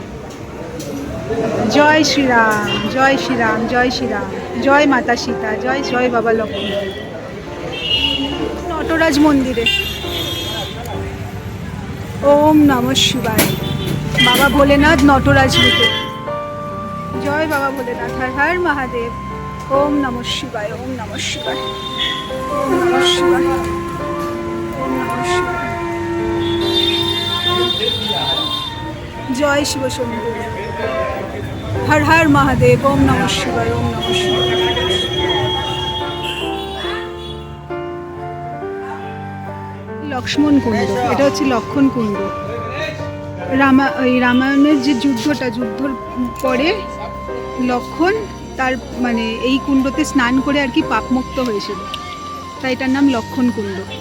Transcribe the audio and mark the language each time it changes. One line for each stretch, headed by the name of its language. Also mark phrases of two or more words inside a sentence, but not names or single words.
Bangla: জয় শ্রীরাম, জয় শ্রীরাম, জয় শ্রীরাম, জয় মাতা সীতা, জয় জয় বাবা লক্ষ্মণ। নটরাজ মন্দিরে
Sanskrit: ওম নমঃ শিবায়,
Bangla: বাবা ভোলেনাথ নটরাজ রূপে। জয় বাবা ভোলেনাথ, হর হর মহাদেব।
Sanskrit: ওম নমঃ শিবায়, ওম নমঃ শিবায়, ওম নমঃ শিবায়, ওম নমঃ শিবায়।
Bangla: জয় শিব শম্ভু, হর হর মহাদেব।
Sanskrit: ওম নমঃ শিবায়, ওম নমঃ শিবায়।
Bangla: লক্ষ্মণ কুণ্ড, এটা হচ্ছে লক্ষণ কুণ্ড। রামায়ণের যে যুদ্ধর পরে লক্ষণ তার মানে এই কুণ্ডতে স্নান করে আর কি পাপমুক্ত হয়েছিল, তাই এটার নাম লক্ষণ কুণ্ড।